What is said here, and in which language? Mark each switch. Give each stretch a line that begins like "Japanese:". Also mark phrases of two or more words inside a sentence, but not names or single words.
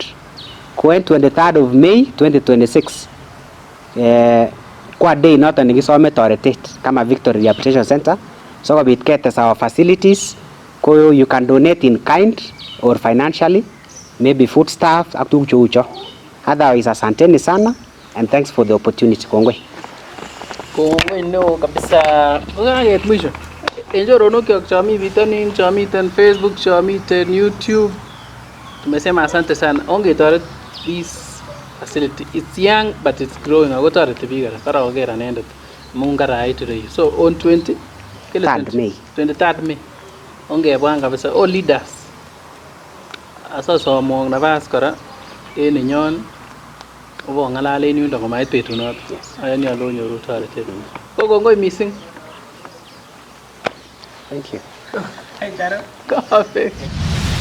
Kalenjin: Ko en
English: 23rd of May
Kalenjin: 2026 kwa day noton nekisome toretet kama Victory Rehabilitation Center sikobit ketes
English: our facilities
Kalenjin: ko
English: you can donate in kind or financially maybe foodstuffs
Kalenjin: ak tuguk cheu cho.
English: Otherwise
Swahili: asanteni sana
English: and thanks for the opportunity.
Kalenjin: Kongoi. Kongoi neo kabisa. Ukaget mwisho. Choronok chami bitonin, chamiten Facebook, chamiten YouTube.
Swahili: Tumesema asante sana. Ongetoret
English: this facility. It's young but it's growing.
Kalenjin: Ako toreti biik kora. Kara okera nendet. Mungarait ireyu.
English: So on 23rd May.
Kalenjin: Ongebwan kabisa.
English: All leaders.
Kalenjin: Asosomong nabas kora. Ninyon. Obo ngalalen yundo komait betunoto. Ayani ale onyoru toretet. Kongoi missing.
English: Thank you. Hey, Dara. Coffee.